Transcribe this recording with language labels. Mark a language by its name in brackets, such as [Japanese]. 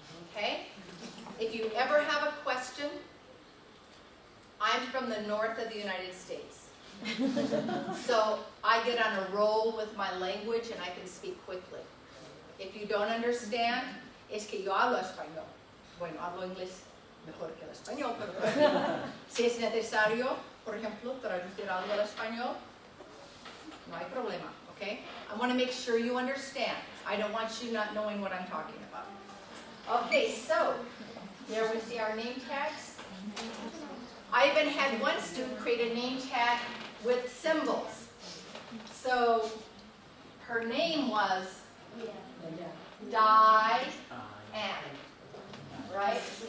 [English] Okay? If you ever have a question, I'm from the north of the United States. So I get on a roll with my language and I can speak quickly. If you don't understand, [Spanish] es que yo hablo español. Bueno, hablo inglés mejor que el español, pero si es necesario, por ejemplo, traducir algo al español, no hay problema, okay? [English] I want to make sure you understand. I don't want you not knowing what I'm talking about. Okay, so, there we see our name tags. I even had one student create a name tag with symbols. So, her name was Diane, right?